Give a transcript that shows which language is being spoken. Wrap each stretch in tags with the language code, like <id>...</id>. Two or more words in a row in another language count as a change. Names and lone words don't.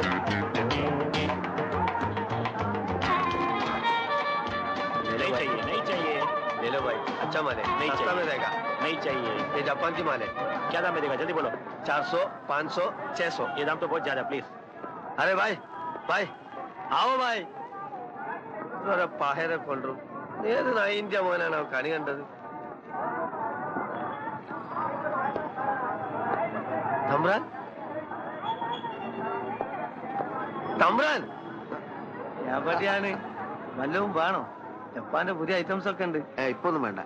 <hi>नहीं चाहिए, नहीं चाहिए. ले लो भाई. अच्छा माल है. नहीं सस्ता चाहिए. में देगा. नहीं चाहिए. ये जापान की माल है. क्या दाम में देगा? जल्दी बोलो. 400, 500, 600. ये दाम तो बहुत ज्यादा, प्लीज. अरे भाई, भाई, आओ भाई.</hi> <ml>अरे പാഹേരെ കൊണ്ടു. ഏത് നായിന്റെ മോനാണ് കണി കണ്ടത്? തമ്പ്രാൻ, തമ്പ്രാൻ, എവിടെയാണ്? വല്ലതും വേണോ? ജപ്പാന്റെ പുതിയ ഐറ്റംസ് ഒക്കെ ഉണ്ട്. ഇപ്പൊ ഒന്നും വേണ്ട.</ml>